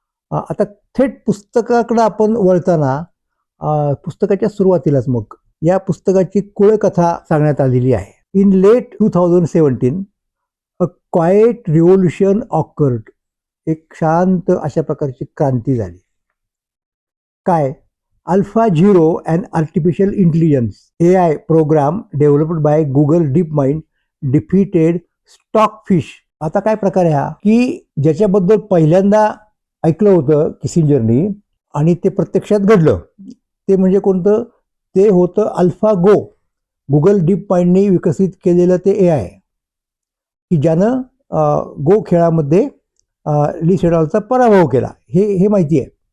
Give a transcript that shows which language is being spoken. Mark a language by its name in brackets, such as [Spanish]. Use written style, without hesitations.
[Marathi] आता थेट पुस्तकाकडे आपण वळताना पुस्तकाच्या सुरुवातीलाच मग या पुस्तकाची कुळकथा सांगण्यात आलेली आहे. [English] In late 2017 a quite revolution occurred. [Marathi] एक शांत अशा प्रकारची क्रांती झाली. काय? [English] AlphaZero, an artificial intelligence AI program developed by Google DeepMind defeated Stockfish. [Marathi] आता काय प्रकार आहे हा, की ज्याच्याबद्दल पहिल्यांदा ऐकलं होतं किसिंजरनी आणि ते प्रत्यक्षात घडलं, ते म्हणजे कोणतं? ते होतं AlphaGo. गुगल डीप माइंडने विकसित केलेलं ते AI की ज्यानं गो खेळामध्ये ली सेडॉलचा पराभव केला. हे माहिती आहे.